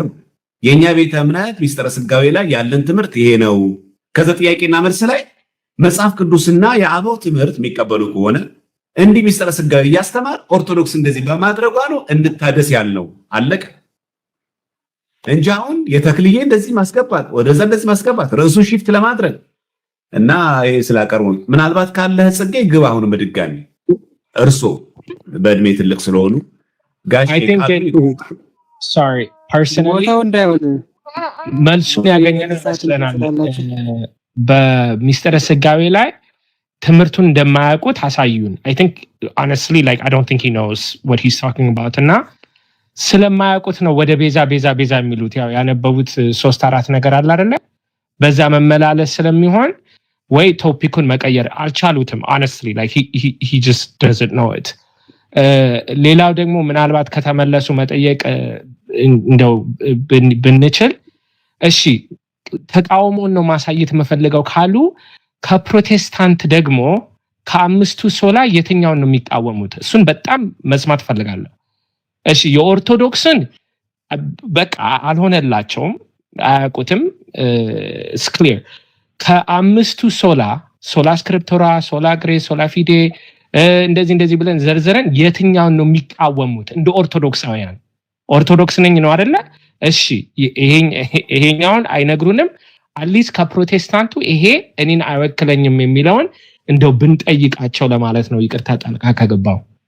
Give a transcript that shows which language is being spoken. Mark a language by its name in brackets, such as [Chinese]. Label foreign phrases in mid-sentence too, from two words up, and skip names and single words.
[Amharic] ነው። የኛ ቤተ እምነት ሚስጥረ ስጋዌ ላይ ያለን ትምህርት ይሄ ነው። ከዛ ጥያቄና መልስ ላይ መጽሐፍ ቅዱስና የአበው ትምህርት የሚቀበሉ ከሆነ እንዲህ ሚስጥረ ስጋዌ እያስተማር ኦርቶዶክስ እንደዚህ በማድረጓ ነው እንታደስ ያልነው። አለቀ እንጂ አሁን የተክልዬ እንደዚህ ማስገባት ወደዛ እንደዚህ ማስገባት ርዕሱን ሺፍት ለማድረግ እና ይሄ ስላቀርቡ ምናልባት ካለህ ጽጌ ግብ አሁን በድጋሚ እርሶ በእድሜ ትልቅ ስለሆኑ ጋሽ መልሱን ያገኘን ይመስለናል። በሚስጥረ ስጋዌ ላይ ትምህርቱን እንደማያውቁት አሳዩን። [English] I think honestly like I don't think he knows what he's talking about [Amharic] እና ስለማያውቁት ነው ወደ ቤዛ የሚሉት። ያው ያነበቡት 3-4 ነገር አለ አይደለ? በዛ መመላለስ ስለሚሆን ወይ ቶፒኩን መቀየር አልቻሉትም። [English] honestly like he just doesn't know it። [Amharic] ሌላው ደግሞ ምናልባት ከተመለሱ መጠየቅ እንደው ብንችል እሺ ተቃውሞን ነው ማሳየት መፈልገው ካሉ ከፕሮቴስታንት ደግሞ ከአምስቱ ሶላ የትኛውን ነው የሚቃወሙት? እሱን በጣም መስማት ፈልጋለሁ። እሺ የኦርቶዶክስን በቃ አልሆነላቸውም፣ አያውቁትም። [English] it's clear [Amharic] ከአምስቱ ሶላ ስክሪፕቶራ፣ ሶላ ግሬስ፣ ሶላ ፊዴ እንደዚህ ብለን ዘርዘረን የትኛውን ነው የሚቃወሙት? እንደ ኦርቶዶክሳውያን ኦርቶዶክስ ነኝ ነው አይደለ? እሺ ይሄኛውን አይነግሩንም። አትሊስት ከፕሮቴስታንቱ ይሄ እኔን አይወክለኝም የሚለውን እንደው ብንጠይቃቸው ለማለት ነው። ይቅርታ ጣልቃ ከገባው